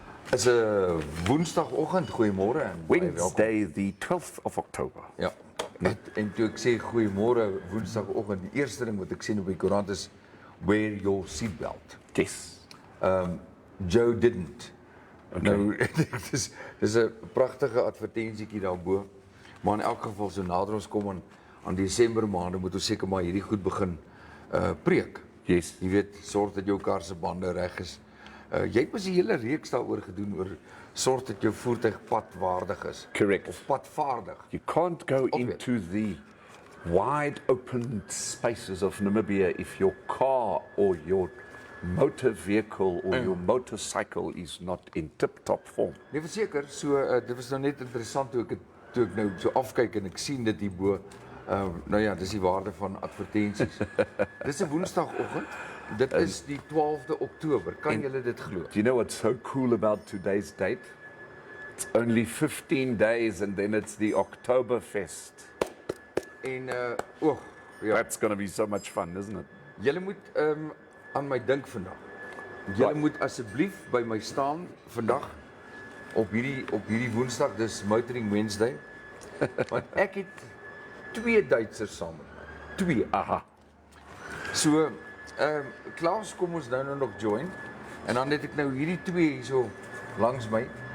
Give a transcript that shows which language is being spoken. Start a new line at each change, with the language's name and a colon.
Afrikaans: Dis 'n Woensdagoggend, goeiemôre en
English: Wednesday, the 12th of October.
Afrikaans: Ja. En toe ek sê goeiemôre Woensdagoggend, die eerste ding wat ek sien op die koerant is
English: wear your seatbelt. Yes. Joe didn't. Okay.
Afrikaans: Nou, dis 'n pragtige advertensietjie daarbo. Maar in elk geval so nader ons kom aan Desember maande moet ons seker maar hierdie goed begin preek.
English: Yes.
Afrikaans: Jy weet, sorg dat jou kar se bande reg is. Jy het mos 'n hele reeks daaroor gedoen oor sorg dat jou voertuig padwaardig is.
English: Correct.
Afrikaans: Of padvaardig.
English: You can't go into the wide open spaces of Namibia if your car or your motor vehicle or your motorcycle is not in tip-top form.
Afrikaans: Nee, verseker, so dit was nou net interessant toe ek nou so afkyk en ek sien dit hierbo. Nou ja, dis die waarde van advertensies. Dis 'n Woensdagoggend. Dit is die 12de Oktober. Kan julle dit glo?
English: Do you know what's so cool about today's date? It's only 15 days and then it's the Oktoberfest.
Afrikaans: En ja.
English: That's going to be so much fun, isn't it?
Afrikaans: Julle moet aan my dink vandag. Julle moet asseblief by my staan vandag op hierdie Woensdag, dis Motoring Wednesday. Want ek het 2 Duitsers saam met my. 2. Aha. So Klaus kom ons nou nog join en dan het ek nou hierdie 2 hierso langs my.